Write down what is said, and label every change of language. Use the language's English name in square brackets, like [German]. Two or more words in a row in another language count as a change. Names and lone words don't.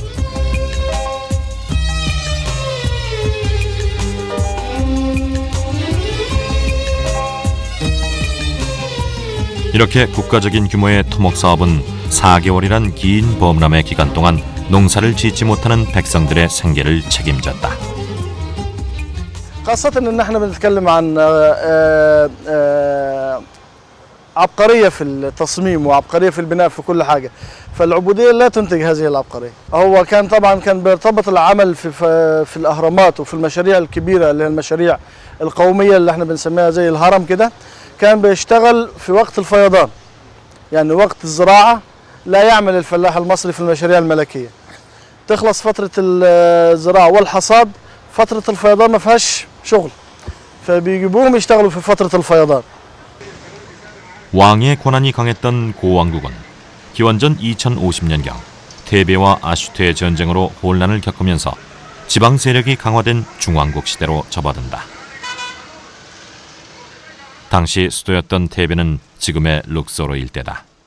[Korean] 이렇게 국가적인 규모의 토목 사업은 4개월이란 긴 범람의 기간 동안 농사를 짓지 못하는 백성들의 생계를 책임졌다. [Arabic] خاصة ان احنا بنتكلم عن عبقرية في التصميم وعبقرية في البناء في كل حاجة. فالعبودية لا تنتج هذه العبقرية. هو كان طبعا بيرتبط العمل في الأهرامات وفي المشاريع الكبيرة اللي هي المشاريع القومية اللي احنا بنسميها زي الهرم كده. كان بيشتغل في وقت الفيضان. يعني وقت الزراعة لا يعمل الفلاح المصري في المشاريع الملكية. تخلص فترة الزراعة والحصاد، فترة الفيضان ما فيهاش شغل. فبيجيبوهم يشتغلوا في فترة الفيضان. [Korean] 왕의 권한이 강했던 고왕국은 기원전 2050년경 테베와 아슈테의 전쟁으로 혼란을 겪으면서 지방 세력이 강화된 중왕국 시대로 접어든다. 당시 수도였던 테베는 지금의 룩소르 일대다.